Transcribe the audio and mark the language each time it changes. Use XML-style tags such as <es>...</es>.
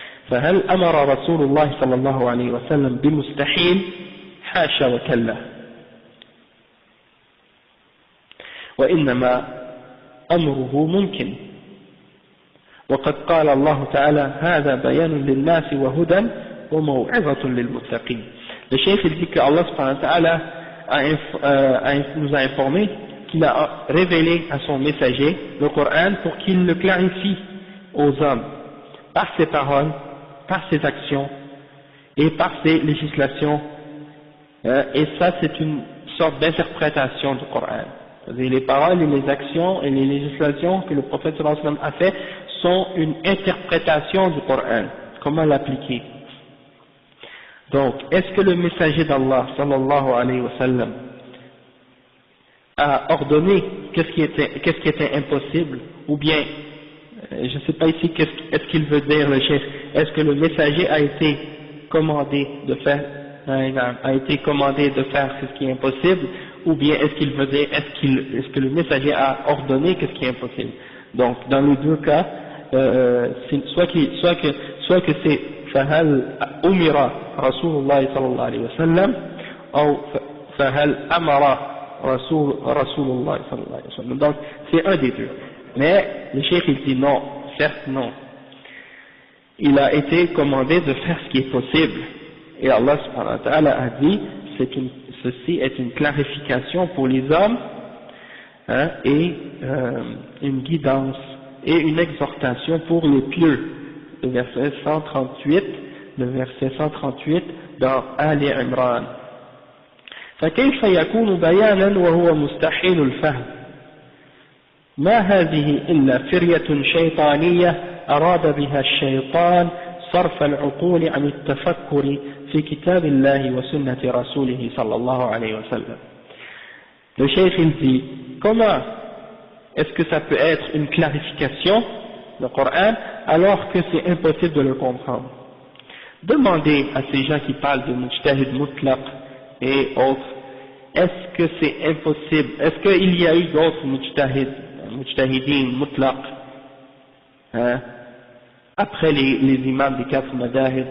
<ar>فهل أمر رسول الله صلى الله عليه وسلم بمستحيل؟ حاشا وكلا، وإنما أمره ممكن. وقد قال الله تعالى هذا بيان للناس وهدى وموعظة للمتقين.</ar> <fr>Le cheikh dit que Allah subhanahu wa ta'ala nous a informé qu'il a révélé à son messager le Coran pour qu'il le clarifie aux hommes par ses paroles, par ses actions et par ses législations. Et ça, c'est une sorte d'interprétation du Coran. Les paroles et les actions et les législations que le prophète sallallahu alayhi wa sallam a fait sont une interprétation du Coran. Comment l'appliquer? Donc, est-ce que le messager d'Allah sallallahu alayhi wa sallam a ordonné qu'est-ce qui était impossible, ou bien, je ne sais pas ici est-ce qu'il veut dire le chef, est-ce que le messager a été commandé de faire ce qui est impossible, ou bien est-ce qu'il veut dire est-ce que le messager a ordonné qu'est-ce qui est impossible? Donc dans les deux cas, soit que c'est</fr> <ar>فهل أمر رسول الله صلى الله عليه وسلم أو فهل أمر رسول الله صلى الله عليه وسلم.</ar> <fr>Donc c'est un des deux. Mais le cheikh il dit non, certes non. Il a été commandé de faire ce qui est possible. Et Allah subhanahu wa ta'ala a dit ceci est une clarification pour les hommes, et une guidance et une exhortation pour les pieux. Le verset 138 dans Ali Imran.</fr> <ar>فكيف يكون بيانا وهو مستحيل الفهم؟ ما هذه إلا فرية شيطانية أراد بها الشيطان صرف العقول عن التفكر في كتاب الله وسنة رسوله صلى الله عليه وسلم.</ar> <fr>Le cheikh il dit, comment est-ce que ça peut être une clarification, le Coran, alors que c'est impossible de le comprendre? Demandez à ces gens qui parlent de mujtahid mutlaq et autres, est-ce que c'est impossible, est-ce qu'il y a eu d'autres mujtahidin mutlaq après les imams des 4 madahib?</fr>